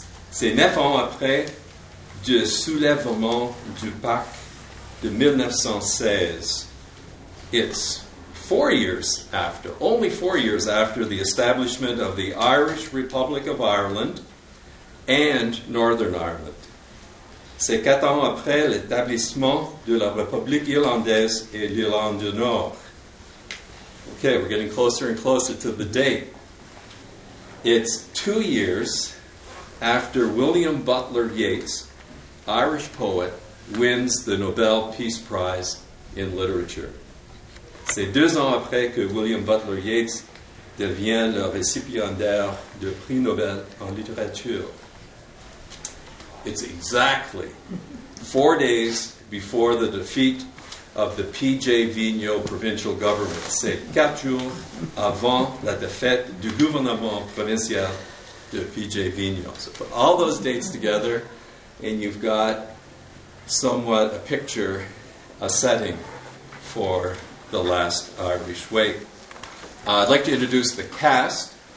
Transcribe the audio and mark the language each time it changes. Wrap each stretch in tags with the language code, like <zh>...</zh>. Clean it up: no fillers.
<fr>C'est 9 ans après du soulèvement du Pâques de 1916.</fr> <en>It's 4 years after, only 4 years after the establishment of the Irish Republic of Ireland and Northern Ireland.</en> <fr>C'est 4 ans après l'établissement de la République irlandaise et l'Irlande du Nord.</fr> <en>Okay, we're getting closer and closer to the date. It's 2 years after William Butler Yeats, Irish poet, wins the Nobel Peace Prize in Literature.</en> <fr>C'est 2 ans après que William Butler Yeats devient le récipiendaire du prix Nobel en littérature.</fr> <en>It's exactly 4 days before the defeat of the P.J. Vigneault provincial government.</en> <fr>C'est 4 jours avant la défaite du gouvernement provincial de P.J. Vigneault.</fr> <en>So put all those dates together and you've got somewhat a picture, a setting for the last Irish Wake. I'd like to introduce the cast.</en>